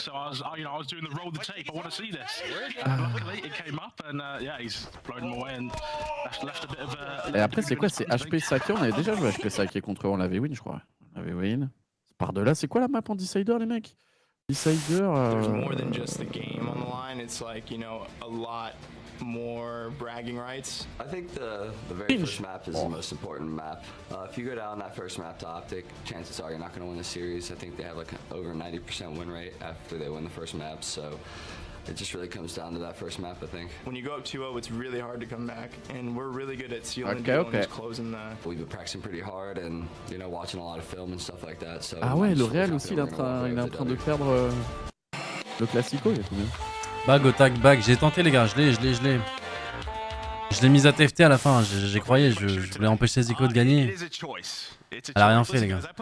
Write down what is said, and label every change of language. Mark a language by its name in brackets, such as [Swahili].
[English] So I was doing the roll the tape. I want to see this. Luckily it came up, and yeah, he's blown him away and left a bit of a. [French] Et après, c'est quoi? C'est HP Sake. On avait déjà joué HP Sake contre eux, on l'avait win, je crois. On avait win. Par de là, c'est quoi la map en Decider, les mecs? Decider. [English] There's more than just the game on the line. It's like, a lot more bragging rights. I think the very first map is the most important map. If you go down that first map to Optic, chances are you're not going to win the series. I think they have like over 90% win rate after they win the first map. So it just really comes down to that first map, I think. When you go up 2-0, it's really hard to come back, and we're really good at sealing Okay, deal okay. and just closing the. We've been practicing pretty hard and watching a lot of film and stuff like that. So [French] Ah ouais, le Real aussi, il est en train de perdre le Classico, il y a combien? Bag au tag bag, j'ai tenté les gars, je l'ai. Je l'ai mise à TFT à la fin, j'y croyais, je voulais empêcher Zico de gagner. Elle a rien fait les gars.